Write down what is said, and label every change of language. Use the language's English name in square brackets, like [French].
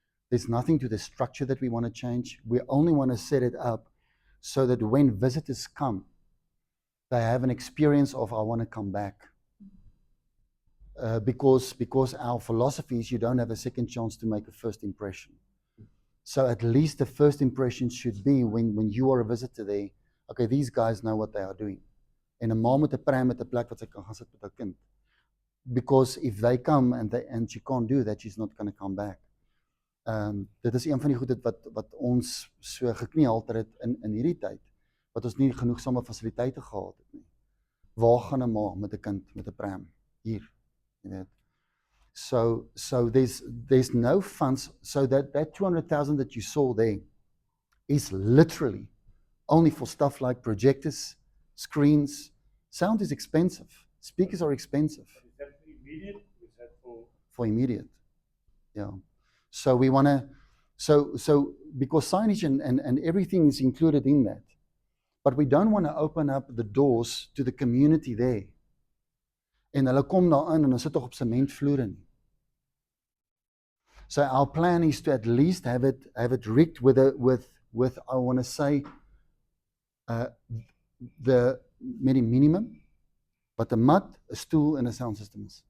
[English] There's nothing to the structure that we want to change. We only want to set it up so that when visitors come, they have an experience of, I want to come back. Because our philosophy is you don't have a second chance to make a first impression. So at least the first impression should be when you are a visitor there, okay, these guys know what they are doing. [Afrikaans] En 'n ma met 'n pram met 'n plek wat sy kan gaan sit met 'n kind. [English] Because if they come and she can't do that, she's not going to come back. [Afrikaans] Dit is een van die goed wat ons so gekniehalter het in hierdie tyd, wat ons nie genoegsame fasiliteite gehad het nie. Waar gaan 'n ma met 'n kind met 'n pram? Hier, jy weet. [English] So there's no funds, so that 200,000 that you saw there is literally only for stuff like projectors, screens. Sound is expensive. Speakers are expensive. Is that immediate? Or is that for immediate? Yeah. So we want to, so because signage and everything is included in that, but we don't want to open up the doors to the community there. [Afrikaans] En hulle kom daar in en hulle sit tog op sementvloere nie. [English] So our plan is to at least have it rigged with I want to say the minimum, but a mat, [Afrikaans] 'n stoel en 'n sound system is.